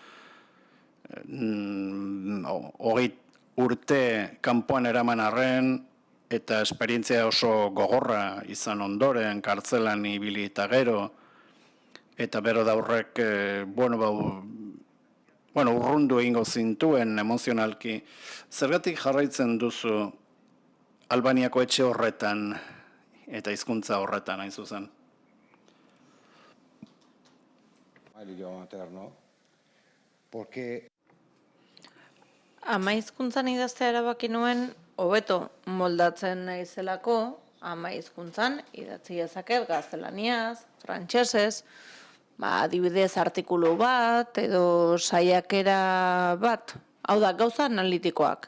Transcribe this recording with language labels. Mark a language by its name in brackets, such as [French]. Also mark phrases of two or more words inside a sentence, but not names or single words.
[Basque] 20 urte kanpoan eraman arren eta esperientzia oso gogorra izan ondoren, kartzelan ibili eta gero, eta bero daurrek, urrundu egingo zintuen emozionalki. Zergatik jarraitzen duzu Albaniako etxe horretan eta hizkuntza horretan hain zuzen? [Spanish] El idioma materno, porque [Basque] Ama hizkuntzan idaztea erabaki nuen, hobeto moldatzen naizelako, ama hizkuntzan idatzi dezaket gaztelaniaz, frantsesez, adibidez artikulu bat edo saiakera bat, hau da gauza analitikoak.